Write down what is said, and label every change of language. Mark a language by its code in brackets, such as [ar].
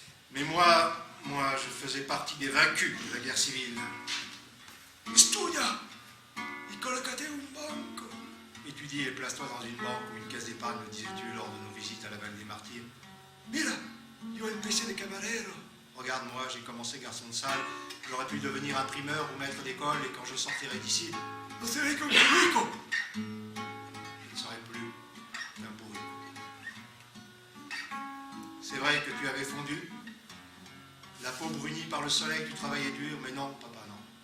[fr] Mais moi, je faisais partie des vaincus de la guerre civile. [es] Studia, y colocate un banco. [fr] Étudie et place-toi dans une banque ou une caisse d'épargne, me disais-tu lors de nos visites à la Vallée des Martyrs. [es] Mira, yo empecé de camarero. [fr] Regarde-moi, j'ai commencé garçon de salle. J'aurais pu devenir imprimeur ou maître d'école, et quand je sortirai d'ici, je serai comme Rico. Je ne serai plus qu'un bourru. C'est vrai que tu avais fondu, la peau brunie par le soleil, tu travaillais dur, mais non, papa, non.